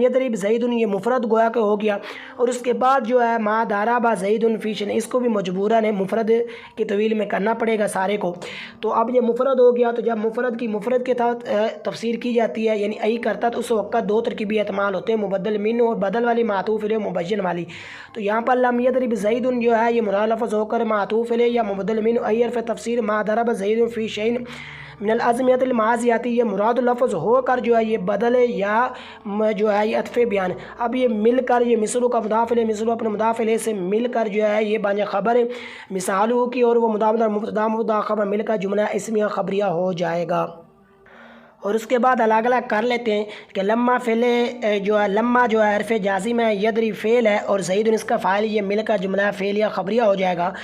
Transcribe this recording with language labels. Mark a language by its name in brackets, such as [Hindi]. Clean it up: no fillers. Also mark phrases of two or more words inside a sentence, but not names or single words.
[Arabic] یضرب زید [Urdu] یہ مفرد گویا کہ ہو گیا، اور اس کے بعد جو ہے [Arabic] ما ضرب زید فی شیء [Urdu] اس کو بھی مجبوراً مفرد کی طویل میں کرنا پڑے گا سارے کو، تو اب یہ مفرد ہو گیا، تو جب مفرد کی مفرد کے ساتھ تفسیر کی جاتی ہے یعنی ای کرتا تو اس وقت دو ترکیبی احتمال ہوتے ہیں، مبدل من اور بدل والی معطوف علیہ مبین والی، تو یہاں پر [Arabic] لم یضرب زید [Urdu] جو ہے یہ مراد لفظ ہو کر معطوف علیہ یا مبدل من، ای حرف تفسیر [Arabic] ما ضرب زید فی شیء من الازمنۃ الماضیۃ [Urdu] یہ مراد لفظ ہو کر جو ہے یہ بدل یا جو ہے یہ عطف بیان، اب یہ مل کر یہ مثل کا مضاف الیہ مثل اپنے مضاف الیہ سے مل کر جو ہے یہ بان خبر مثالو کی، اور وہ مبتدا خبر مل کر جملہ اسمیہ خبریہ ہو جائے گا۔ اور اس کے بعد الگ الگ کر لیتے ہیں کہ [Arabic] لما فعل [Urdu] جو ہے لما جو ہے حرف جازم ہے، یضرب فعل ہے اور زید اس کا فاعل یہ مل کر جملہ فعل یا خبریہ ہو جائے گا۔